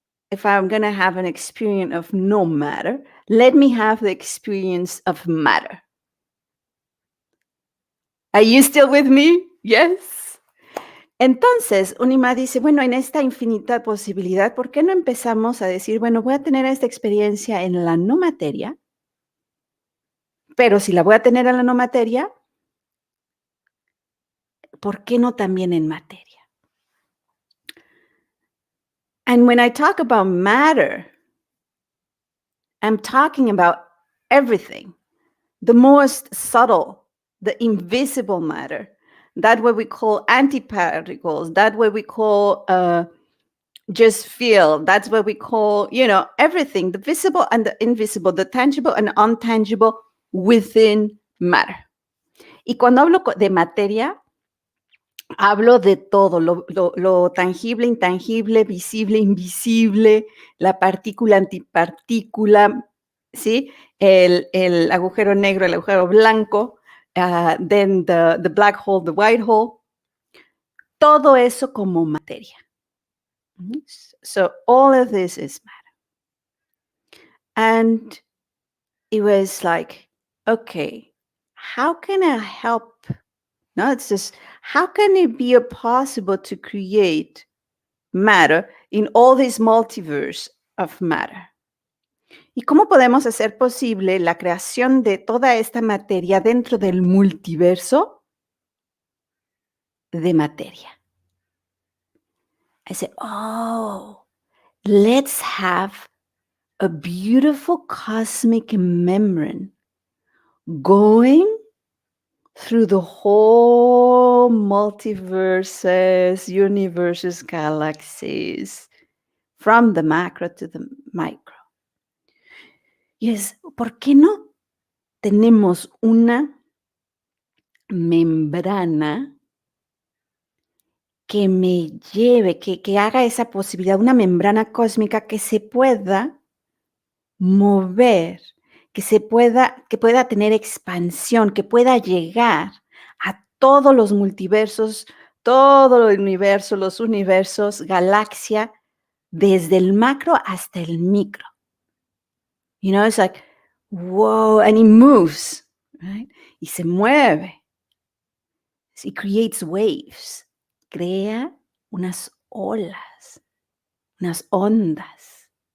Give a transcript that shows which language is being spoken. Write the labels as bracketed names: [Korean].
[English] if I'm gonna have an experience of no matter, let me have the experience of matter. Are you still with me? Yes. [Spanish] Entonces, Unima dice, bueno, en esta infinita posibilidad, ¿por qué no empezamos a decir, bueno, voy a tener esta experiencia en la no materia, pero si la voy a tener en la no materia, ¿por qué no también en materia? [English] And when I talk about matter, I'm talking about everything, the most subtle, the invisible matter, that what we call antiparticles, that what we call just feel, that's what we call, everything, the visible and the invisible, the tangible and untangible within matter. [Spanish] Y cuando hablo de materia, hablo de todo, lo tangible, intangible, visible, invisible, la partícula, antipartícula, ¿sí? El agujero negro, el agujero blanco, [English] then the black hole, the white hole, [Spanish] todo eso como materia. [English] So all of this is matter. And it was like, okay, how can I help? No, it's just, how can it be possible to create matter in all this multiverse of matter? [Spanish] ¿Y cómo podemos hacer posible la creación de toda esta materia dentro del multiverso de materia? [English] I said, oh, let's have a beautiful cosmic membrane going through the whole multiverses, universes, galaxies, from the macro to the micro. [Spanish] Y es, ¿por qué no tenemos una membrana que me lleve, que haga esa posibilidad, una membrana cósmica que se pueda mover, que pueda tener expansión, que pueda llegar a todos los multiversos, todo el universo, los universos, galaxia, desde el macro hasta el micro. [English] It's like, whoa, and it moves, right? [Spanish] Y se mueve. [English] It creates waves. [Spanish] Crea unas olas, unas ondas.